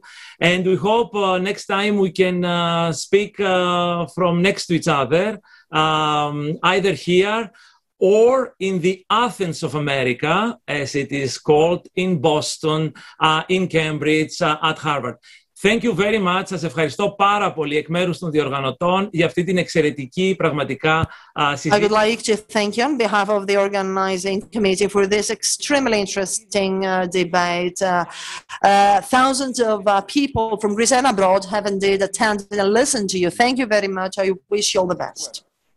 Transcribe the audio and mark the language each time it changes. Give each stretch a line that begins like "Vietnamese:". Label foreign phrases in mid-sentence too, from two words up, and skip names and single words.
English: And we hope next time we can speak from next to each other, either here or in the Athens of America, as it is called, in Boston, in Cambridge, at Harvard. Thank you very much.
Greek: Σας ευχαριστώ πάρα πολύ εκ μέρους των διοργανωτών για αυτή την εξαιρετική πραγματικά συζήτηση.
English: I would like to thank you on behalf of the organizing committee for this extremely interesting debate. Thousands of people from Greece and abroad have indeed attended and listened to you. Thank you very much. I wish you all the best.